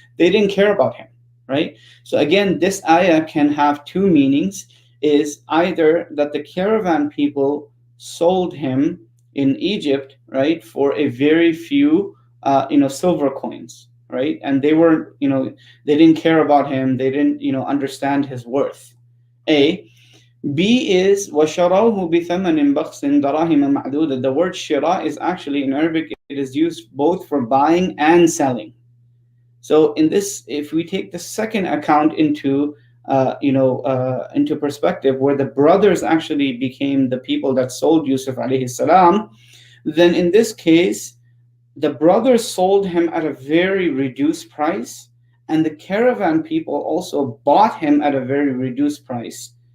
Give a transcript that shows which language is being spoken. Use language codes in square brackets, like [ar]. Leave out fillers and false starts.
[en] They didn't care about him, right? So again, this ayah can have two meanings: is either that the caravan people sold him in Egypt, right, for a very few silver coins, right? And they were, they didn't care about him. They didn't, understand his worth. A. B is [ar] وَشَرَوْهُ بِثَمَنٍ بَخْسٍ دَرَاهِمَ مَعْدُودَةٍ. [en] The word shira is actually in Arabic, it is used both for buying and selling. So in this, if we take the second account into into perspective, where the brothers actually became the people that sold Yusuf alayhi salam, then in this case, the brothers sold him at a very reduced price, and the caravan people also bought him at a very reduced price.